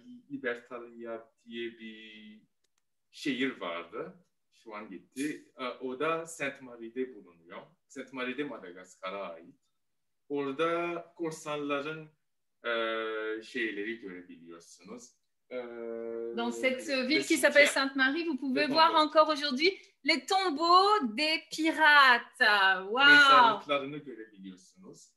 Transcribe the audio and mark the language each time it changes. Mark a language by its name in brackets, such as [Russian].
[Turkish] Libertalia diye bir şehir vardı. Şu an gitti. O da Saint-Marie'de bulunuyor. Saint-Marie'de Madagaskar'a ait. Orada korsanların şeyleri görebiliyorsunuz. [French] Dans cette ville qui s'appelle Sainte-Marie, vous pouvez voir encore aujourd'hui les tombeaux des pirates. Wow! [Turkish] Mezarlıklarını görebiliyorsunuz.